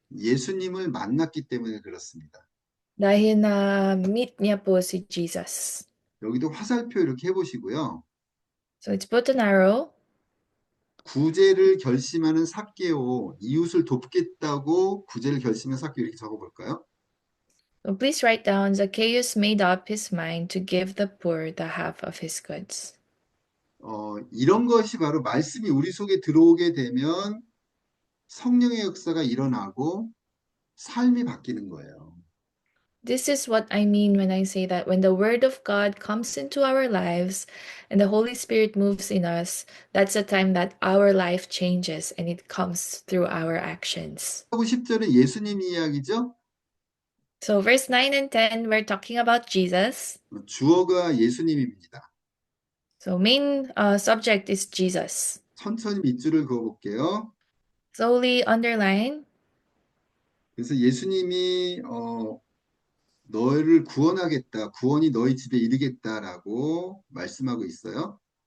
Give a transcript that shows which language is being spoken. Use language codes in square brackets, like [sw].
[ko] 예수님을 만났기 때문에 그렇습니다. [tl] Dahil na-meet niya po si Jesus. [ko] 여기도 화살표 이렇게 해보시고요. [en] So let's put an arrow. [ko] 구제를 결심하는 삭개오, 이웃을 돕겠다고 구제를 결심한 삭개오 이렇게 적어볼까요? [en] So please write down, Zacchaeus made up his mind to give the poor the half of his goods. [ko] 이런 것이 바로 말씀이 우리 속에 들어오게 되면 성령의 역사가 일어나고 삶이 바뀌는 거예요. [en] This is what I mean when I say that when the Word of God comes into our lives and the Holy Spirit moves in us, that's the time that our life changes and it comes through our actions. [ko] 하고 10절은 예수님 이야기죠. [en] So, verse 9 and 10, we're talking about Jesus. [ko] 주어가 예수님입니다. [en] So, main subject is Jesus. [ko] 천천히 밑줄을 그어볼게요. [en] Slowly underline. [ko] 그래서 예수님이 너를 구원하겠다, 구원이 너희 집에 이르겠다라고 말씀하고 있어요.